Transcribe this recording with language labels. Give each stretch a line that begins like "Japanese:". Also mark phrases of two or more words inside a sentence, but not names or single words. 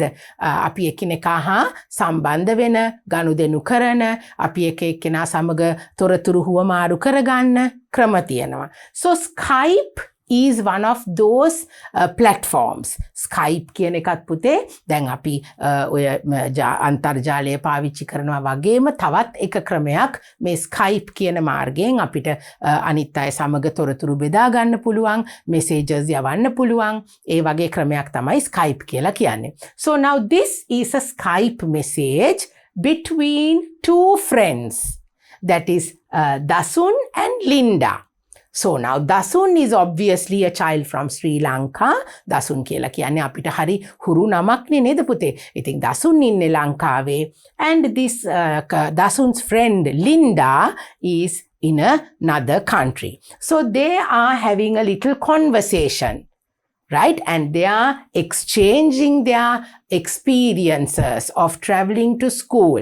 Sinhala: අපි එකිනෙකා හා සම්බන්ධ වෙන, ගනුදෙනු කරන, අපි එකිනෙකා සමග තොරතුරු හුවමාරු කරගන්න ක්‍රම තියෙනවා.
English: So Skype is one of those platforms.
Sinhala: Skype කියන එකත් පුතේ දැන් අපි ඔය අන්තර්ජාලය පාවිච්චි කරනවා වගේම තවත් එක ක්‍රමයක් මේ Skype කියන මාර්ගයෙන් අපිට අනිත් අය සමග තොරතුරු බෙදා ගන්න පුළුවන්, messages යවන්න පුළුවන්. ඒ වගේ ක්‍රමයක් තමයි Skype කියලා කියන්නේ.
English: So now this is a Skype message between two friends. That is Dasun and Linda. So now Dasun is obviously a child from Sri Lanka.
Sinhala: Dasun කියලා කියන්නේ අපිට හරි හුරු නමක් නේ නේද පුතේ? ඉතින් Dasun ඉන්නේ ලංකාවේ.
English: And this Dasun's friend Linda is in another country. So they are having a little conversation. Right? And they are exchanging their experiences of traveling to school.